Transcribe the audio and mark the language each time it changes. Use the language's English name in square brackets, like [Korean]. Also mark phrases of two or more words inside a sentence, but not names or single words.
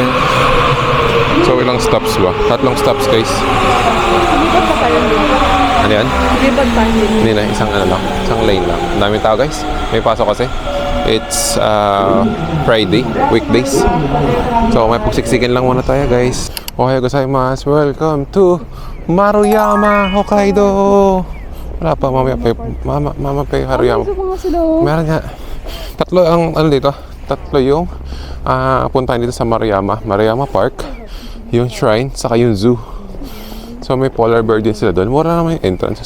[Filipino] So, ilang stops ba? 3 stops, guys. Lipat pa tayo dito. Ano yan? Lipat pa dito. Hindi na, isang ano lang. Isang lane lang. Ang daming tao, guys. May pasok kasi. [English] It's Friday, weekdays. [Filipino] So, may pagsiksikan lang muna tayo, guys. [Japanese] おはようございます. [English] Welcome to Maruyama, Hokkaido. [Filipino] Wala pa, mamaya pa. Mama pa yung Haruyama. Gusto ko nga sila. Meron nga. 3 ang ano dito. 3 yung puntahan dito sa Maruyama Park, yung shrine, saka yung zoo. So may [English] polar bear [Filipino] din sila doon. Mura naman yung entrance.